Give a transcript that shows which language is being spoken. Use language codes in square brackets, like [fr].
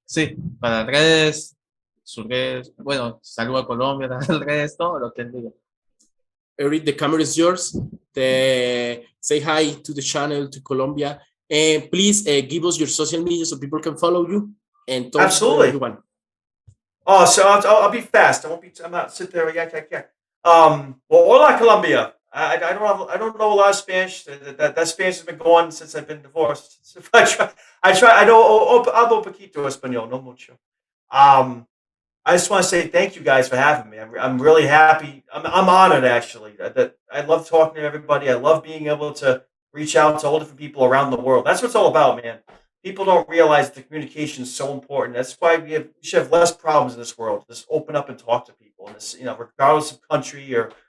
[es] Sí, para las redes, sus redes. Bueno, saludo a Colombia, las redes, todo lo que él diga. [en] Erik, the camera is yours. Say hi to the channel, to Colombia. And please give us your social media so people can follow you. And talk Absolutely. to everyone. Oh, so I'll be fast. I'm not sit there. Yeah. Well, [es] hola, Colombia. [en] I don't know a lot of Spanish. That Spanish has been going since I've been divorced. I try. I know [es] hablo poquito español, no mucho. [en] I just want to say thank you guys for having me. I'm really happy. I'm honored, actually. That I love talking to everybody. I love being able to reach out to all different people around the world. That's what it's all about, man. People don't realize the communication is so important. That's why we should have less problems in this world. Just open up and talk to people. And this, regardless of country or